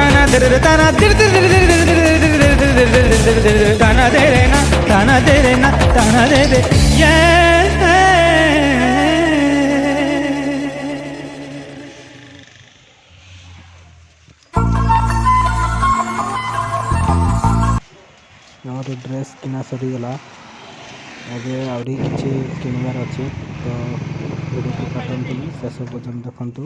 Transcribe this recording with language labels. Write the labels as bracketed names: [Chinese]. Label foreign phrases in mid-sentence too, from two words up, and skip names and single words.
[Odia] दे ताना दे ताना दे रे ना ताना दे रे ना ताना दे दे ଆମର ଡ୍ରେସ୍ କିଣା ସରିଗଲା। ଏବେ ଆହୁରି କିଛି କିଣିବାର ଅଛି, ତ ଭିଡ଼ିଓକୁ କାଟନ୍ତୁ, ଶେଷ ପର୍ଯ୍ୟନ୍ତ ଦେଖନ୍ତୁ।